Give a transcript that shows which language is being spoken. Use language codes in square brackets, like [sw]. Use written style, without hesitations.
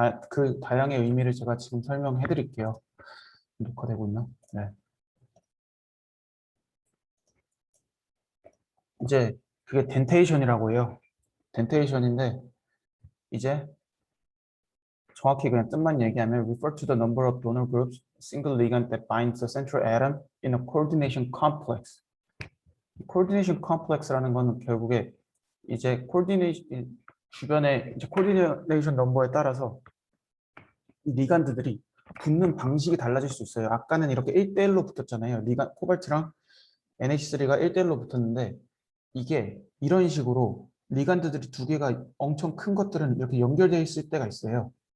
[ko] 그 다양의 의미를 제가 지금 설명해 드릴게요. 녹화되고 있나? 네. 이제 그게 덴테이션이라고 해요. 덴테이션인데 이제 정확히 그냥 뜻만 얘기하면 [en] refer to the number of donor groups single ligand that binds the central atom in a coordination complex. [ko] coordination complex라는 거는 결국에 이제 주변에 이제 coordination 넘버에 따라서 이 리간드들이 붙는 방식이 달라질 수 있어요. 아까는 이렇게 1대1로 붙었잖아요. 코발트랑 NH3가 1대1로 붙었는데 이게 이런 식으로 리간드들이 2개가 엄청 큰 것들은 이렇게 연결되어 있을 때가 있어요.